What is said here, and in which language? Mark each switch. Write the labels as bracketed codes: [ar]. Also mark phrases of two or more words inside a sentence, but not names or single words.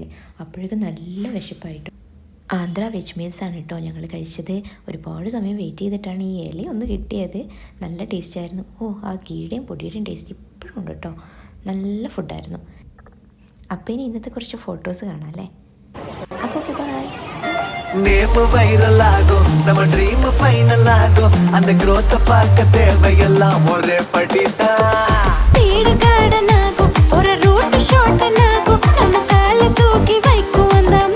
[ml] അപ്പോഴേക്കും നല്ല വിശപ്പായിട്ടു. ആന്ധ്ര വെജ് മീൽസാണ് കേട്ടോ ഞങ്ങൾ കഴിച്ചത്. ഒരുപാട് സമയം വെയിറ്റ് ചെയ്തിട്ടാണ് ഈ ഇല ഒന്ന് കിട്ടിയത്. നല്ല ടേസ്റ്റായിരുന്നു. ആ ഗീയുടെയും പൊടിയുടെയും ടേസ്റ്റ് ഇപ്പോഴും ഉണ്ട് കേട്ടോ. നല്ല ഫുഡായിരുന്നു. അപ്പം ഇനി ഇന്നത്തെ കുറച്ച് ഫോട്ടോസ് കാണാം അല്ലേ. [en] name viral [ta] ஆகும், நம்ம [en] dream final [ta] ஆகும். அந்த growth பார்க்க தேவையெல்லாம் ஒரே படிதான். [en] seed garden [ta] ஆகும், ஒரு [en] route short [ta] ஆகும். நம்ம கால தூக்கி வைக்கும்